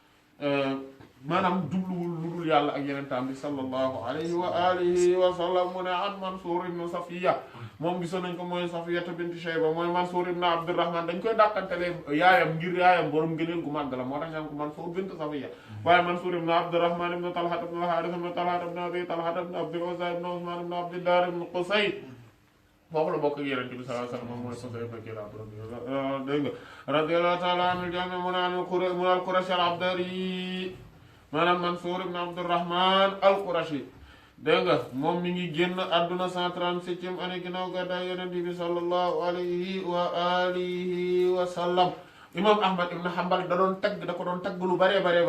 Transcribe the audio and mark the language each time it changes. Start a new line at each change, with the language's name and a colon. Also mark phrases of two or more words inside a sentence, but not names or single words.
Wolof: maanaam jubluwul lu dul yàlla ak yeneen taam bi
Arabic: sallallahu alayhi wa alihi wa sallam
Wolof: mu ne an Mansuur ibn Safiya moom gisoon nañ ko mooy Safiyata bint Shayba mooy Mansuur ibn Abdurrahman dañ koy dàqantele yaayam ngir yaayam borom gëneel gu màgg la moo tax ñaan ko Mansuur bint Safiya waaye Mansuur ibn Abdurrahman ibn Talha ibn al-Harith ibn Talha ibn Abi Talha ibn Abdul Uzza ibn Usman ibn Abdillah ibn Qusay foofu la bokk ak Yonent bi
Arabic: sallallahu alayhi wa sallam
Wolof: mooy Qusay ibn Kilab dégg nga
Arabic: radiyallahu ta'ala anhu
Wolof: jami mu naan al-Qurashi al-Abdari maanaam Mansuur ibn Abdurrahman al-Qurashi dégg nga moom mi ngi génn àdduna 137e année ginnaaw gàddaay Yonent bi
Arabic: sallallahu alayhi wa alihi wa sallam
Wolof: imam Ahmad ibn Hanbal da doon tagg da ko doon tagg lu bare